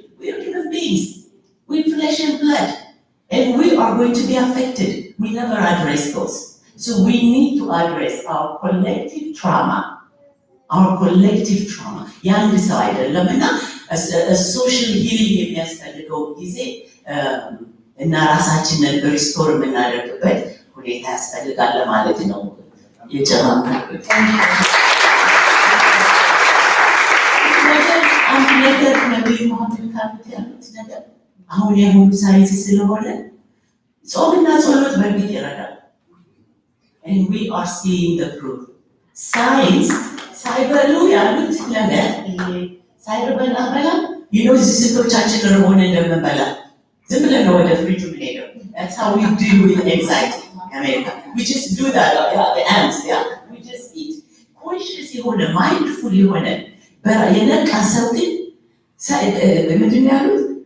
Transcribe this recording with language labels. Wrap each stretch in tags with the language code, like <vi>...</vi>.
<en>We are human beings with flesh and blood, and we are going to be affected. We never address those, so we need to address our collective trauma.</en> <am>Young ሰው አይደለም እና social healing የሚያስፈልገው ጊዜ እና ራሳችንን ሪስቶር የምናደርግበት ሁኔታ ያስፈልጋል ማለት ነው። የጨማምኩት አንድ ነገር ነብዩ መሐመድ ካሉት ያሉት ነገር አሁን የሁሉ ሳይንስ ስለሆነ ጾምና ጸሎት በእርግጥ ይረዳል። And we are seeing the proof. Science ሳይበሉ ያሉት ነገር ሳይበላ እዚህ ስንቶቻችን ርቦን እንደምንበላ ዝም ብለን ወደ ፍሪጁ የምንሄደው። That's how we deal with anxiety.</am> <en>America. We just do that, the ants, we just eat.</en> <am>Conscious የሆነ mindful የሆነ የነቃ ሰው ግን ምንድን ነው ያሉት?</am>